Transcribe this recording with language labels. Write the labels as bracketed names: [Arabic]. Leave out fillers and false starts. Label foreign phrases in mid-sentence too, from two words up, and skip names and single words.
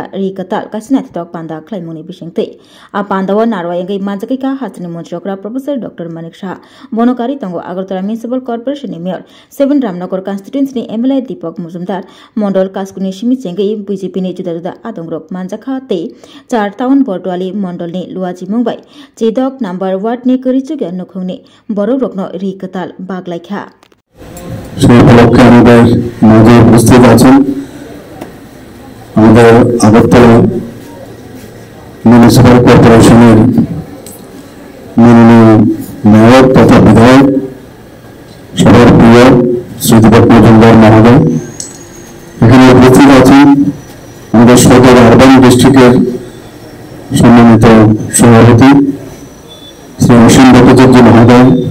[Kok Borok] रिकताल कासिना तिदक पान्दा ख्लाइमुनि बिसिंतै आ पान्दाव नारवायंगै मानजाकैका हासिनि मन्त्रियकरा [English] professor doctor [Kok Borok] मानिक शाह बनकारी तंगो आगरतला म्युनिसिपल कर्पोरेशननि मेयर सेवन रामनगर कन्स्टिट्युएन्सीनि एमएलए दीपक मुजुमदार मंडल कास्कुनि सिमिचेंगै बीजेपीनि जुदा जुदा आदंग्रक मानजाखा ते चार टाउन बरदवाली मंडलनि लुआजि मुंबाइ चिदक नम्बर वार्डनि गरिचुग्या नुखुंनि बरदकनो रिकताल बागलाइखा [Bangla] সেই উপলক্ষে আমাদের মাঝে উপস্থিত আছেন আমাদের আগরতলা [English] municipal corporationের [Bangla] মাননীয় মেয়র তথা বিধায়ক সবার প্রিয় শ্রী দীপক মজুমদার মহোদয়, এখানে উপস্থিত আছেন আমাদের সদর [English] urban districtের [Bangla] সম্মানিত সভাপতি শ্রী অসীম ভট্টাচার্য মহোদয়,